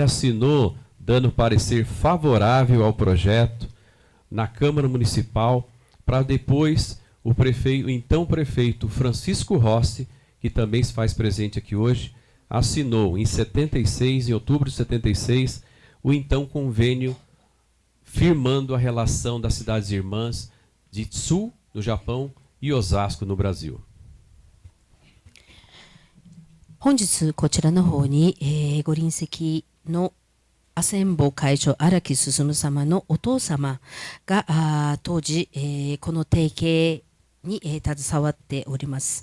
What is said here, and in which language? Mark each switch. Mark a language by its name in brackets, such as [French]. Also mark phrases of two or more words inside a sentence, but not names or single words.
[Portuguese] assinou dando parecer favorável ao projeto na Câmara Municipal, para depois o então prefeito Francisco Rossi, que também se faz presente aqui hoje, assinou em outubro de 76, o então convênio firmando a relação das cidades irmãs de Tsu, no Japão, e Osasco, no Brasil. [Japanese] 本日こちらの方に、ご臨席のアセンボ会長荒木進様のお父様が当時、この提携に、携わっております。